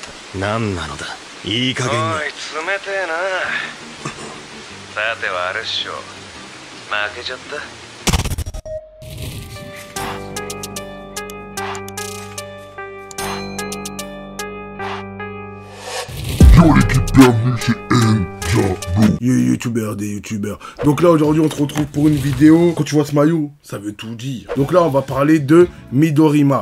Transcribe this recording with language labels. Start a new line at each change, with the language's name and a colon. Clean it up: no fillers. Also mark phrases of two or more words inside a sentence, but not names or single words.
Japanese: 何なのだ。いい加減に。おい、冷てえな。さてはあれっしょ。負けちゃった。
French: Yo l'équipe, bienvenue chez N-Diablo. Yo youtubeurs, des youtubeurs. Donc là aujourd'hui on se retrouve pour une vidéo. Quand tu vois ce maillot, ça veut tout dire. Donc là on va parler de Midorima.